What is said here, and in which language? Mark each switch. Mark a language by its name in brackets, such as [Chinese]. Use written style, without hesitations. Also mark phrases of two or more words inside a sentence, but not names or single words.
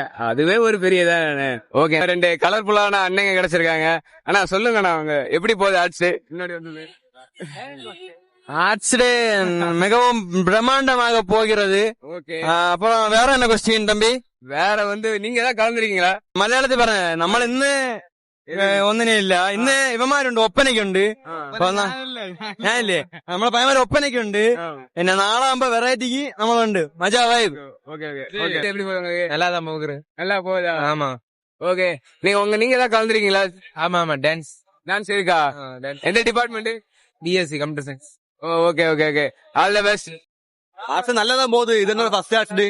[Tamil] அதுவே ஒரு பெரிய இதானே. ஓகே, 2 கலர்ஃபுல்லான அண்ணங்க கிடைச்சிருக்காங்க. ஆனா சொல்லுங்கண்ணா, அவங்க எப்படி போகுது [English] arts day? [Tamil] முன்னாடி வந்தது [English] arts day [Tamil] மிகவும் பிரம்மாண்டமாக போகிறது. ஓகே, அப்புறம் வேற என்ன கொஸ்டின் தம்பி? வேற வந்து நீங்க ஏதாவது கலந்துருக்கீங்களா? [Malayalam] മലയാളത്തിൽ പറഞ്ഞ നമ്മൾ ഇന്ന് ഒന്നിനും ഇല്ല. ഇന്ന് ഇവന്മാരുണ്ട്, ഒപ്പനയ്ക്കുണ്ട്. ഞാനില്ലേ, നമ്മളെ പയ്യന്മാര് ഒപ്പനയ്ക്കുണ്ട്. പിന്നെ നാളെ ആകുമ്പോ വെറൈറ്റിക്ക് നമ്മളുണ്ട്. മജാ വൈബ്. [Tamil] எப்படி போகுது? நல்லாதான் போகுது. நல்லா போகுதா? ஆமா. ஓகே, நீங்க ஏதாவது கலந்துருக்கீங்களா? ஆமா, டான்ஸ் இருக்கா? எந்த டிபார்ட்மெண்ட்? [English] BSc computer science. okay okay okay, all the best. [Tamil] ஆர்ட்ஸ் நல்லாதான் போகுது. இது என்ன [English] first arts day?